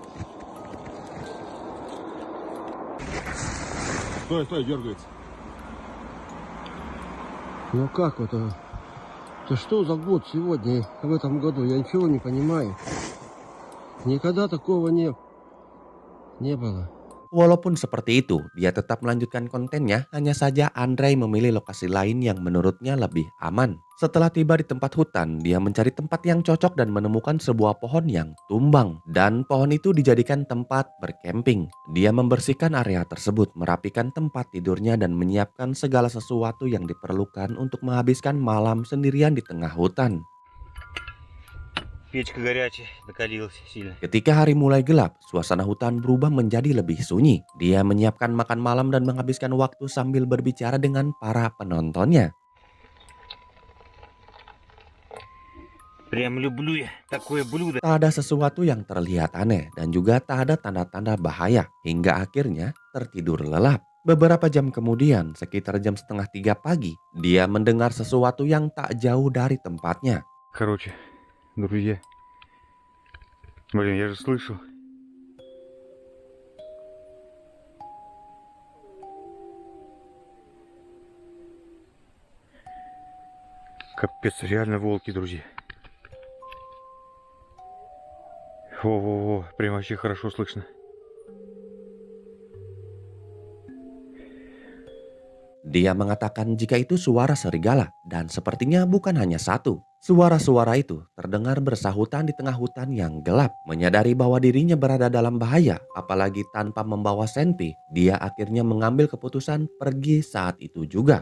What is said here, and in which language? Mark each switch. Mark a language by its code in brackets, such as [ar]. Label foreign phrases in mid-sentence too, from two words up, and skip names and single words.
[ru] Стой, дергается. Ну как это? Это что за год сегодня, в этом году? Я ничего не понимаю. Никогда такого не было. [id] Walaupun seperti itu, dia tetap melanjutkan kontennya, hanya saja Andrei memilih lokasi lain yang menurutnya lebih aman. Setelah tiba di tempat hutan, dia mencari tempat yang cocok dan menemukan sebuah pohon yang tumbang. Dan pohon itu dijadikan tempat berkemping. Dia membersihkan area tersebut, merapikan tempat tidurnya dan menyiapkan segala sesuatu yang diperlukan untuk menghabiskan malam sendirian di tengah hutan. [ru] Печка горячая, накалилась сильно. [id] Ketika hari mulai gelap, suasana hutan berubah menjadi lebih sunyi. Dia menyiapkan makan malam dan menghabiskan waktu sambil berbicara dengan para penontonnya. [ru] Прям люблю я такое блюдо. [id] Tak ada sesuatu yang terlihat aneh dan juga tak ada tanda-tanda bahaya hingga akhirnya tertidur lelap. Beberapa jam kemudian, sekitar jam 2:30 pagi, dia mendengar sesuatu yang tak jauh dari tempatnya. [ru] Короче, друзья. Блин, я же слышал. Капец, реально волки, друзья. Во-во-во, прям вообще хорошо слышно. [id] Dia mengatakan jika itu suara serigala dan sepertinya bukan hanya satu. Suara-suara itu terdengar bersahutan di tengah hutan yang gelap. Menyadari bahwa dirinya berada dalam bahaya, apalagi tanpa membawa senpi, dia akhirnya mengambil keputusan pergi saat itu juga.